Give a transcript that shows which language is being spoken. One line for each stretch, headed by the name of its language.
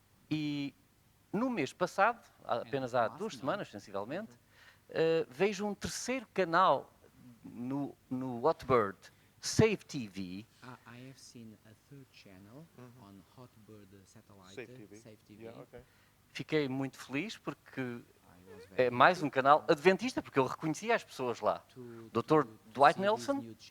Portuguese: E no mês passado, apenas há 2 semanas, sensivelmente, vejo um terceiro canal no Hotbird, Save TV.
English: I have seen a third channel on Hotbird satellite, Save TV.
Portuguese: Fiquei muito feliz porque é mais um canal adventista, porque eu reconhecia as pessoas lá. Dr. Dwight Nelson.